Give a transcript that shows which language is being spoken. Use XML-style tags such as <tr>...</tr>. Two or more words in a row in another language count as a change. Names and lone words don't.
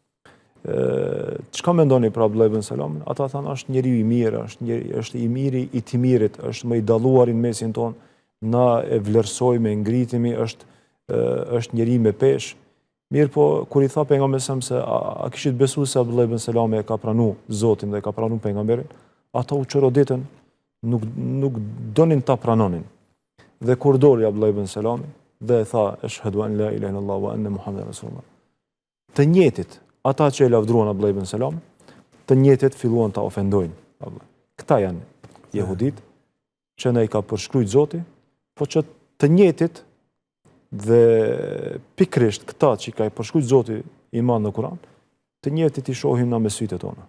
<sq>Çka mendoni për Abdullah ibn Selamin? Ata thanë është njeriu i mirë, është i miri i timirit, është më i dalluar në mesin ton, na e vlerësojmë, e ngritemi, është njeri me peshë. Mirë po, kur i tha pejgamberit se a kishit besuar se Abdullah ibn Selami e ka pranuar Zotin dhe ka pranuar pejgamberin, ata u çroditën, nuk donin ta pranonin. Dhe kur doli Abdullah ibn Selami dhe e tha</sq> <ar>أشهد أن لا إله إلا الله وأن محمدا رسول الله.</ar> <sq>Të njëjtit, ata që e lavdruan Abdullah ibn Selami, të njëjtit filluan ta ofendojnë. Këta janë jehudit që ne i ka përshkruajt Zoti, po që të njëjtit dhe pikrisht këta që i ka përshkruajt Zoti i Madh në Kur'an, të njëjtit i shohim na me sytë tona.</sq>